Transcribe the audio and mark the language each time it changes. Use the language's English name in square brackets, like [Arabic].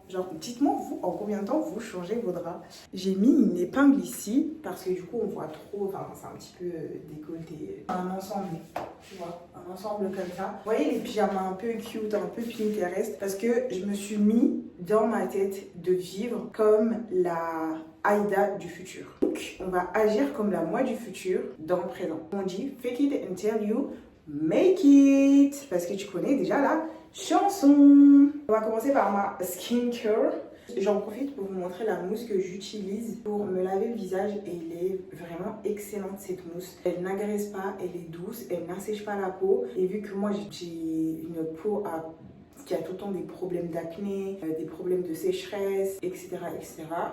[French] Genre, dites-moi, vous, en combien de temps vous changez vos draps? J'ai mis une épingle ici parce que du coup, on voit trop, enfin, c'est un petit peu décolleté. Un ensemble, tu vois, un ensemble comme ça. Vous voyez les pyjamas un peu cute, un peu Pinterest, parce que je me suis mis dans ma tête de vivre comme la Aïda du futur. Donc, on va agir comme la moi du futur dans le présent. On dit [English] fake it until you make it. [French] Parce que tu connais déjà la chanson. On va commencer par ma skincare. J'en profite pour vous montrer la mousse que j'utilise pour me laver le visage et elle est vraiment excellente cette mousse. Elle n'agresse pas, elle est douce, elle n'assèche pas la peau et vu que moi j'ai une peau qui a tout le temps des problèmes d'acné, des problèmes de sécheresse, etc. etc.